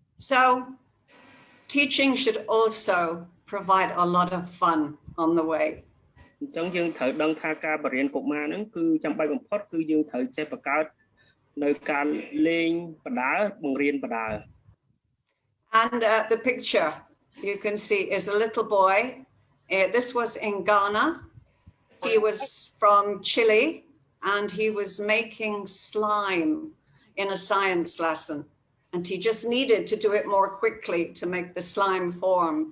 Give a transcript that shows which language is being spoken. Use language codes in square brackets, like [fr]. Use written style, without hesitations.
[en] So teaching should also provide a lot of fun on the way. [km] អញ្ចឹងយើងត្រូវដឹងថាការបរៀនកុមារហ្នឹងគឺចាំបាច់បំផុតគឺយើងត្រូវចេះបង្កើតនៅការលេងបដាបង្រៀនបដា [en] And the picture you can see is a little boy. This was in Ghana. He was from Chile and he was making slime in a science lesson. And he just needed to do it more quickly to make the slime form.